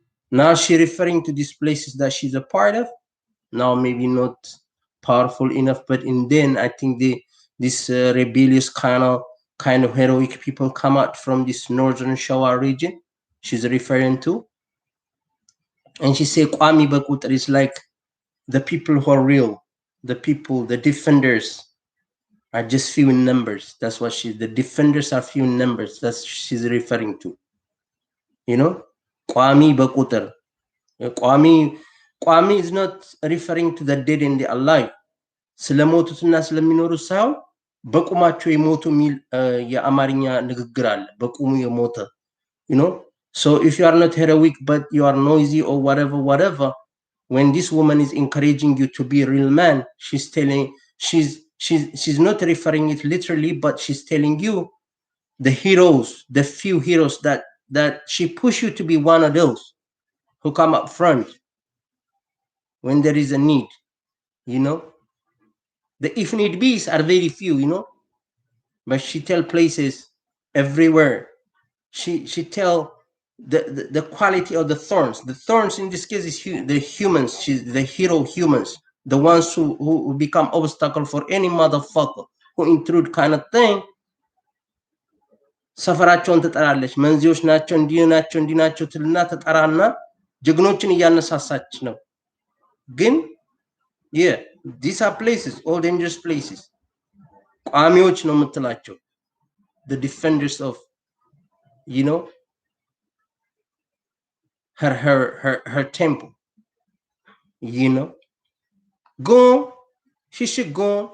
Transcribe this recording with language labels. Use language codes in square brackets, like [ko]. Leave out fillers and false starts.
[en] Now she referring to these places that she's a part of. Now maybe not powerful enough, but in then I think this rebellious kind of heroic people come out from this northern Showa region she's referring to, and she say Kwami Bakutar is like the people who are real, the people, the defenders are just few in numbers. That's what the defenders are few in numbers. That's she's referring to. You know, Kwami Bakutar. Kwami is not referring to the dead and the alive. [am] ስለሞቱትና ስለሚኖሩ ሳይሆን በቁማቸው የሞቱ ሚል የአማርኛ ንግግር አለ። በቁሙ የሞተ you know. [en] So if you are not heroic but you are noisy or whatever, when this woman is encouraging you to be a real man, she's telling she's not referring it literally, but she's telling you the heroes, the few heroes that she push you to be one of those who come up front when there is a need, you know. The if need be's are very few, you know, but she tell places everywhere. She tell the quality of the thorns. The thorns in this case is the humans. She's the hero humans, the ones who become obstacle for any motherfucker who intrude kind of thing. [am] ሰፈራቸውን ትጠራለች። መንዚዎች ናቸው እንዲህ ናቸው ትልና ተጠራና ጀግኖችን እያነሳሳች ነው። ግን [en] yeah, these are places, all dangerous places. [am] ቋሚዎች ነው የምትላቸው, [en] the defenders of, you know, her temple, you know. Go, she should go.